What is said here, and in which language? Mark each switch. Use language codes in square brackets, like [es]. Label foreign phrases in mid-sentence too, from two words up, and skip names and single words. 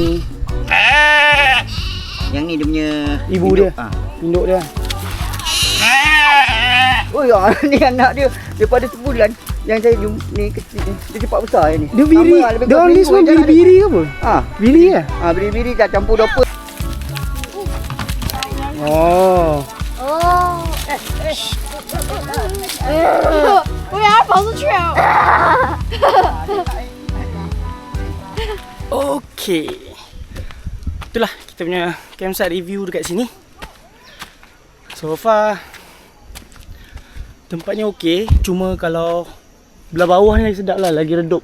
[ms] Yang ni dia punya Ibu induk. dia. Induk dia. Oh ya, ni anak dia daripada sebulan yang saya ni kecil ni. Dia cepat besar ni. Dia biri. Dia orang ni semua biri-biri ke apa? Biri ke? Biri-biri tak campur doper. Oh. [zh] 我给他跑出去了。 [ms] Okay. Itulah kita punya [en] campsite review [ms] dekat sini. [en] So far [ms] tempatnya okey, cuma kalau belah bawah ni lagi sedap lah, lagi redup.